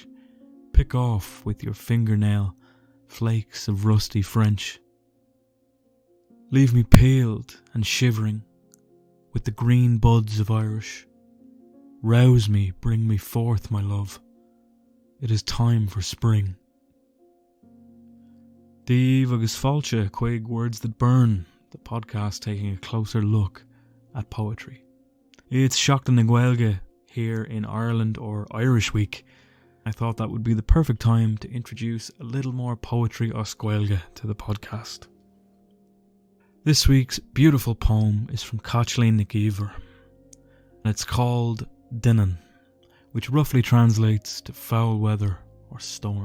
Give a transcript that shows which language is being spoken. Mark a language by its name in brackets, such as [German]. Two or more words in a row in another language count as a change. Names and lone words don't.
[English] Pick off with your fingernail flakes of rusty French. Leave me peeled and shivering with the green buds of Irish. Rouse me, bring me forth, my love. It is time for spring. [Irish] Díomh agus fáilte chuig [English] Words That Burn, the podcast taking a closer look at poetry. It's Seachtain Na Gaeilge here in Ireland, or Irish Week. I thought that would be the perfect time to introduce a little more poetry [Irish] os Gaeilge [English] to the podcast. This week's beautiful poem is from Caitlín Nic Íomhair, and it's called Doineann, which roughly translates to foul weather or storm.